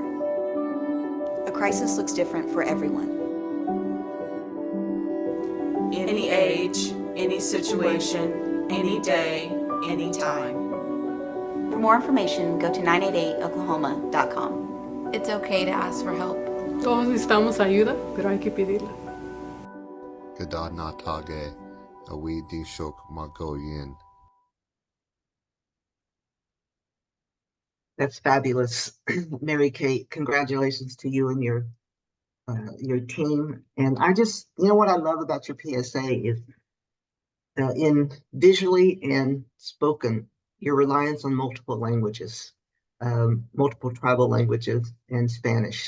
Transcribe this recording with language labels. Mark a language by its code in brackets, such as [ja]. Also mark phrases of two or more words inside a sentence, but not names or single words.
[en] A crisis looks different for everyone. Any age, any situation, any day, any time. For more information, go to 988oklahoma.com. It's okay to ask for help. [es] Todos necesitamos ayuda, pero hay que pedirla. Gadad na tage, awi di shok magoyin. [en] That's fabulous. Mary Kate, congratulations to you and your team. And I just, what I love about your PSA is in visually and spoken, your reliance on multiple languages, multiple tribal languages and Spanish.